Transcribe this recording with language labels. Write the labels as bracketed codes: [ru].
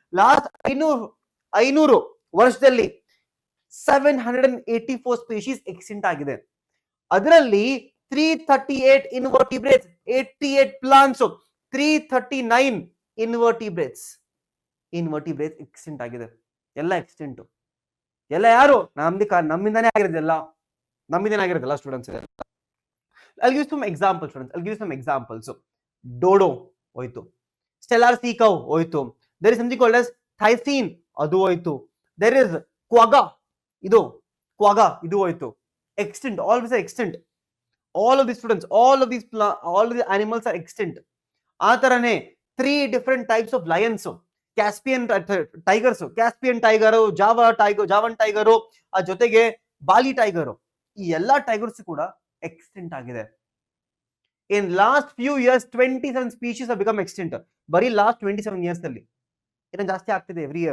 [kn] Last 500 ವರ್ಷದಲ್ಲಿ 784 species extent ಆಗಿದೆ. ಅದರಲ್ಲಿ [en] 338 invertebrates, 88 plants, 339 invertebrates. [kn] Invertebrates extent ಆಗಿದೆ, ಎಲ್ಲ ಎಕ್ಸ್ಟೆಂಟ್. ಎಲ್ಲ ಯಾರು? ನಮ್ಮಿಂದಾನೇ ಆಗಿರೋದೆಲ್ಲ, ನಮ್ಮಿಂದಾನೇ ಆಗಿರೋದೆಲ್ಲ students. [en] I'll give you some examples, students. I'll give you some examples. Dodo ಹೋಯ್ತು, Steller sea cow ಹೋಯ್ತು, there is something called as thylacine, [kn] ಅದು ಹೋಯ್ತು, [en] there is quagga, [kn] ಇದು ಹೋಯ್ತು, [en] extinct, all of these are extinct. All of these students, all of the animals are extinct. [kn] ಆ ತರನೇ [en] 3 different types of lions, [kn] Caspian tigers, Caspian tiger, Javan tiger, ಆ ಜೊತೆಗೆ ಬಾಲಿ tiger, ಈ ಎಲ್ಲಾ ಟೈಗರ್ಸ್ ಕೂಡ ಎಕ್ಸ್ಟೆಂಟ್ ಆಗಿದೆ. [en] In last few years 27 species have become extinct. [kn] ಬರೀ last 27 years ಅಲ್ಲಿ ಏನೋ ಜಾಸ್ತಿ ಆಗ್ತಿದೆ.